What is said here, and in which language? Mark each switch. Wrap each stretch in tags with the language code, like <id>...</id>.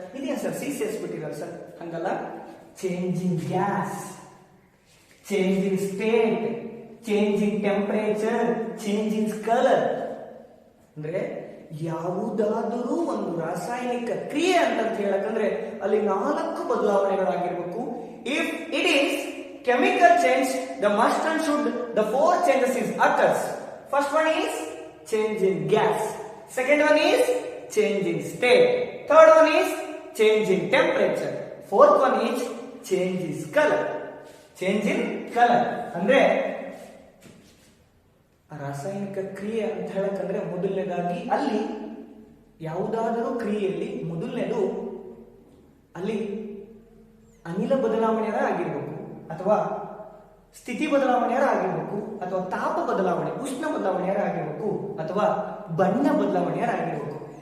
<kn>ಇದೇನ್ sir CCS ಬಿಟ್ಟಿದ್ದಾರೆ sir? ಹಂಗಲ್ಲ,</kn> <en>Change in gas, change in state, change in temperature, change in colour.</en> <kn>ಅಂದ್ರೆ ಯಾವುದಾದರೂ ಒಂದು ರಾಸಾಯನಿಕ ಕ್ರಿಯೆ ಅಂತ ಹೇಳಕಂದ್ರೆ ಅಲ್ಲಿ 4 ಬದಲಾವಣೆಗಳಾಗಿರ್ಬೇಕು.</kn> <en>If it is chemical change, the must and should the 4 changes is occurs. First one is change in gas, second one is change in state, third one is change in temperature, fourth one is change in color. Change in color</en> <kn>ಅಂದ್ರೆ ರಾಸಾಯನಿಕ ಕ್ರಿಯೆ ಅಂತ ಹೇಳಕಂದ್ರೆ ಮೊದಲನೇದಾಗಿ ಅಲ್ಲಿ ಯಾವುದಾದರೂ ಕ್ರಿಯೆಯಲ್ಲಿ ಮೊದಲನೇದು ಅಲ್ಲಿ ಅನಿಲ ಬದಲಾವಣೆಯಾರ ಆಗಿರ್ಬೇಕು, ಅಥವಾ ಸ್ಥಿತಿ ಬದಲಾವಣೆಯಾರ ಆಗಿರ್ಬೇಕು, ಅಥವಾ ತಾಪ ಬದಲಾವಣೆ ಉಷ್ಣ ಬದಲಾವಣೆಯಾರ ಆಗಿರ್ಬೇಕು, ಅಥವಾ ಬಣ್ಣ ಬದಲಾವಣೆಯಾರ ಆಗಿರ್ಬೇಕು.</kn>